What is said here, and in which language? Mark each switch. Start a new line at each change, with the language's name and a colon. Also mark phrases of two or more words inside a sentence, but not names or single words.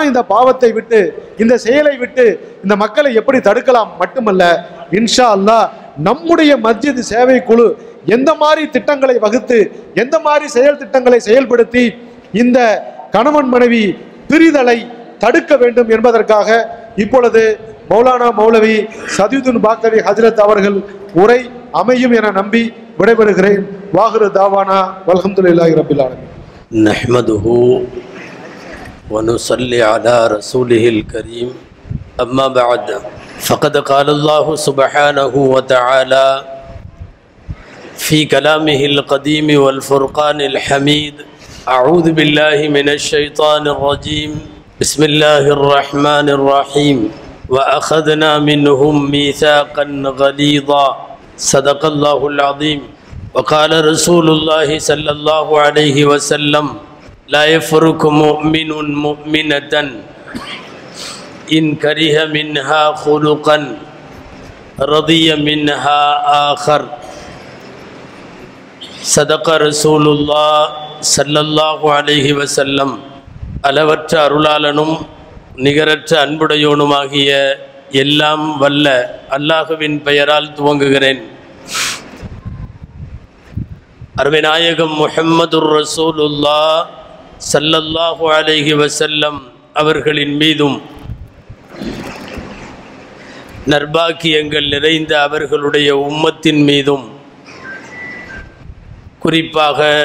Tamil: இந்த பாவத்தை விட்டு, இந்த செயலை விட்டு இந்த மக்களை எப்படி தடுக்கலாம் மட்டுமல்ல,
Arabic: إن شاء الله
Tamil: நம்முடைய மஸ்ஜித் சேவை குழு எந்த மாதிரி திட்டங்களை வகுத்து, எந்த மாதிரி செயல் திட்டங்களை செயல்படுத்தி இந்த கணவன் மனைவி பிரிதலை தடுக்க வேண்டும் என்பதற்காக இப்பொழுது மௌலானா மௌலவி சதியுதீன் பாக்கவி ஹஜ்ரத் அவர்கள் உரை அமையும் என நம்பி விடைபெறுகிறேன்.
Arabic: وآخر دعوانا الحمد لله رب العالمين. نحمده ونصلي على رسوله الكريم. أما بعد. فقد قال الله سبحانه وتعالى في كلامه القديم والفرقان الحميد: أعوذ بالله من الشيطان الرجيم. بسم الله الرحمن الرحيم. وأخذنا منهم ميثاقا غليظا. صدق الله العظيم. وقال رسول الله صلى الله عليه وسلم: لا يفرق مؤمن مؤمنة إن كره منها خلقا رضي منها آخر. صدق رسول الله صلى الله عليه وسلم.
Tamil: அளவற்ற அருளாளனும் நிகரற்ற அன்புடையோனுமாகிய எல்லாம் வல்ல அல்லாஹுவின் பெயரால் துவங்குகிறேன். அருமைநாயகம்
Arabic: محمد رسول الله صلى الله عليه وسلم
Tamil: அவர்களின் மீதும் நற்பாக்கியங்கள் நிறைந்த அவர்களுடைய உம்மத்தின் மீதும் குறிப்பாக